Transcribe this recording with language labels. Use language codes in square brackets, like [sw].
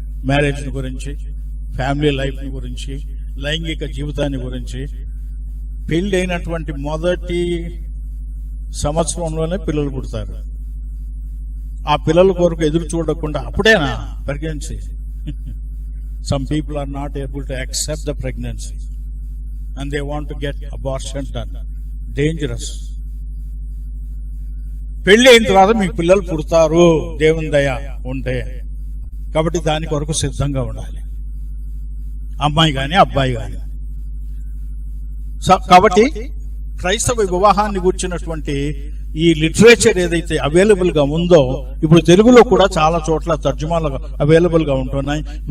[te] Marriage గురించి, family life గురించి, లైంగిక జీవితాన్ని గురించి. పెళ్లి అయినటువంటి మొదటి సంవత్సరంలోనే పిల్లలు పుడతారు. ఆ పిల్లల కొరకు ఎదురు చూడకుండా అప్పుడేనా pregnancy? [en] Some people are not able to accept the pregnancy and they want to get abortion done. Dangerous. [te] పెళ్లి అయిన తర్వాత మీకు పిల్లలు పుడతారు, దేవుని దయ ఉంటే. కాబట్టి దాని కొరకు సిద్ధంగా ఉండాలి, అమ్మాయి గాని అబ్బాయి గాని. కాబట్టి క్రైస్తవ వివాహాన్ని కూర్చున్నటువంటి ఈ లిటరేచర్ ఏదైతే అవైలబుల్ గా ఉందో, ఇప్పుడు తెలుగులో కూడా చాలా చోట్ల తర్జుమాలు అవైలబుల్ గా ఉంటున్నాయి.